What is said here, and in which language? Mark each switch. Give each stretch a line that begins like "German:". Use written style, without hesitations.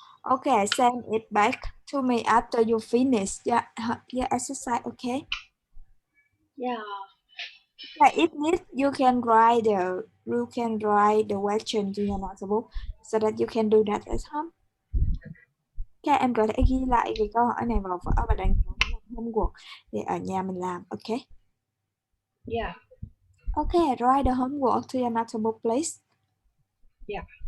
English: Okay, send it back to me after you finish your exercise. Okay? Yeah. Yeah, if need, you can write the question to your notebook so that you can do that at home.
Vietnamese: Các em có thể ghi lại cái câu hỏi này vào vở và đánh dấu nó làm homework để ở nhà mình làm.
English: Ok. Yeah. Okay, write the homework to your notebook, please. Yeah.